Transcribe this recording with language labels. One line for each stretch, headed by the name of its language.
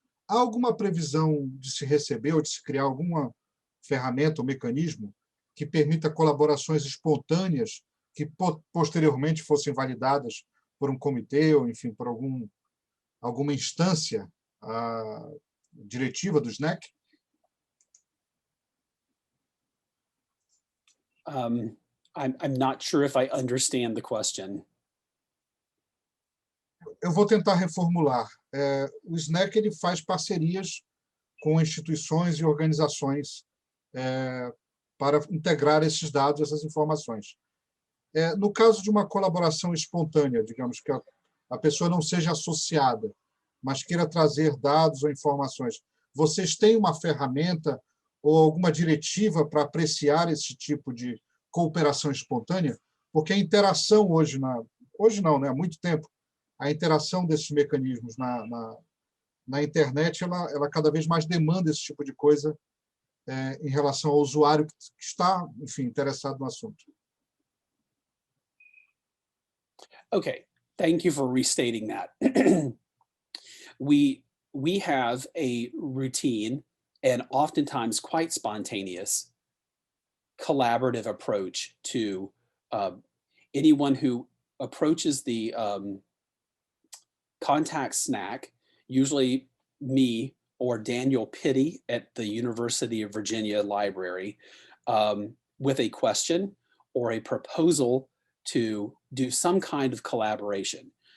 Portuguese: Há alguma previsão de se receber ou de se criar alguma ferramenta ou mecanismo que permita colaborações espontâneas que posteriormente fossem validadas por um comitê ou, enfim, por alguma instância diretiva do SNAC?
English: I'm not sure if I understand the question.
Portuguese: Eu vou tentar reformular. O SNAC ele faz parcerias com instituições e organizações para integrar esses dados, essas informações. No caso de uma colaboração espontânea, digamos que a pessoa não seja associada, mas queira trazer dados ou informações, vocês têm uma ferramenta ou alguma diretiva para apreciar esse tipo de cooperação espontânea? Porque a interação hoje não, né, há muito tempo, a interação desses mecanismos na internet, ela cada vez mais demanda esse tipo de coisa em relação ao usuário que está, enfim, interessado no assunto.
English: Okay, thank you for restating that. We have a routine and oftentimes quite spontaneous collaborative approach to anyone who approaches the contact SNAC, usually me or Daniel Pitti at the University of Virginia Library, with a question or a proposal to do some kind of collaboration.